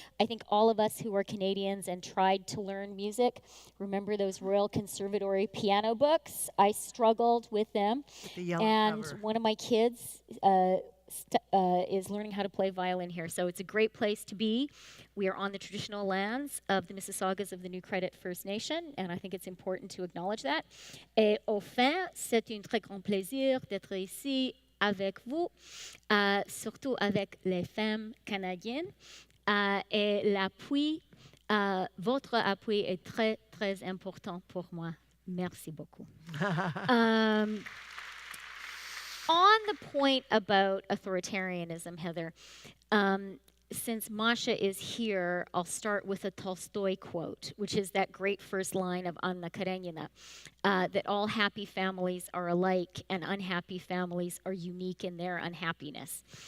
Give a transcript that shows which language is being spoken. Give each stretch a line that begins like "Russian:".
English: I think all of us who are Canadians and tried to learn music remember those Royal Conservatory piano books. I struggled with them. The yellow and cover. One of my kids is learning how to play violin here. So it's a great place to be. We are on the traditional lands of the Mississaugas of the New Credit First Nation, and I think it's important to acknowledge that.
French: Et au fin, c'est un très grand plaisir d'être ici avec vous, surtout avec les femmes canadiennes. Et l'appui, votre appui est très, très important pour moi. Merci beaucoup.
English: On the point about authoritarianism, Heather, since Masha is here, I'll start with a Tolstoy quote, which is that great first line of Anna Karenina, that all happy families are alike and unhappy families are unique in their unhappiness.